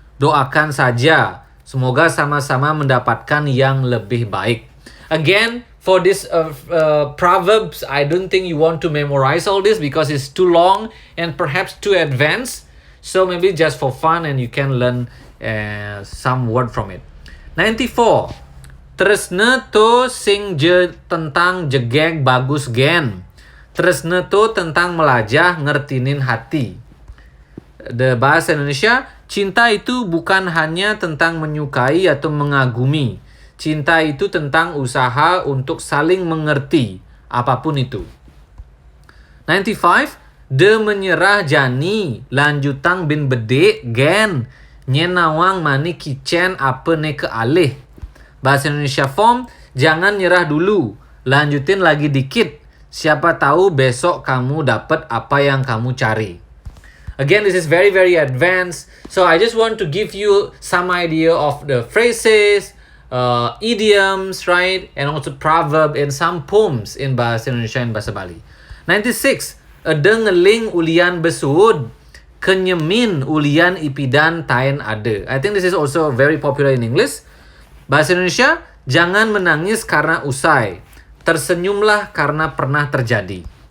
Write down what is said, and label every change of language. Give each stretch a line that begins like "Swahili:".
Indonesian: Doakan saja, semoga sama-sama mendapatkan yang lebih baik. Again,
English: for this proverbs, I don't think you want to memorize all this because it's too long and perhaps too advanced. So maybe just for fun and you can learn some word from it.
Balinese: 94. Tresna to sing je tentang jegeg bagus gen. Tresna to tentang melajah ngertinin hati.
Indonesian: The bahasa Indonesia, cinta itu bukan hanya tentang menyukai atau mengagumi. Cinta itu tentang usaha untuk saling mengerti, apapun itu.
Balinese: 95. De menyerah jani, lanjutang bin bede gen. Nyenawang mani kicen apa ne ke alih.
Indonesian: Bahasa Indonesia form, jangan nyerah dulu, lanjutin lagi dikit. Siapa tahu besok kamu dapat apa yang kamu cari.
English: Again, this is very, very advanced. So I just want to give you some idea of the phrases, idioms, right? And also proverb and some poems in Bahasa Indonesia and Bahasa Bali. 96.
Balinese: Ada ngeling ulian besud, kenyemin ulian ipidan tain ade.
English: I think this is also very popular in English.
Indonesian: Bahasa Indonesia, jangan menangis karena usai. Tersenyumlah karena pernah terjadi.